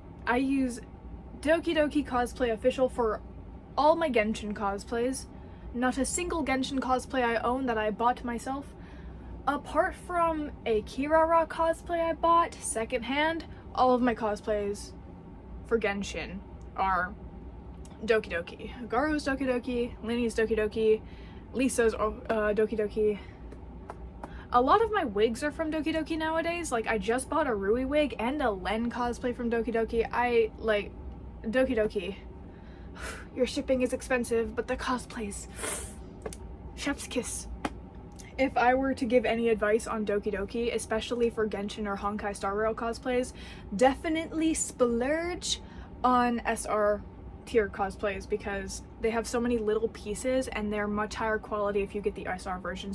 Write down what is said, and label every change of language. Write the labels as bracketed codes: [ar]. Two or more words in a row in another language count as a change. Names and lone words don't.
[en] I use Doki Doki Cosplay Official for all my Genshin cosplays. Not a single Genshin cosplay I own that I bought myself. Apart from a Kirara cosplay I bought secondhand, all of my cosplays for Genshin are Doki Doki. Garu's Doki Doki, Linny's Doki Doki, Lisa's Doki Doki. A lot of my wigs are from Doki Doki nowadays. Like, I just bought a Rui wig and a Len cosplay from Doki Doki. I, like, Doki Doki. Your shipping is expensive, but the cosplays. Chef's kiss. If I were to give any advice on Doki Doki, especially for Genshin or Honkai Star Rail cosplays, definitely splurge on SR tier cosplays because they have so many little pieces and they're much higher quality if you get the SR versions.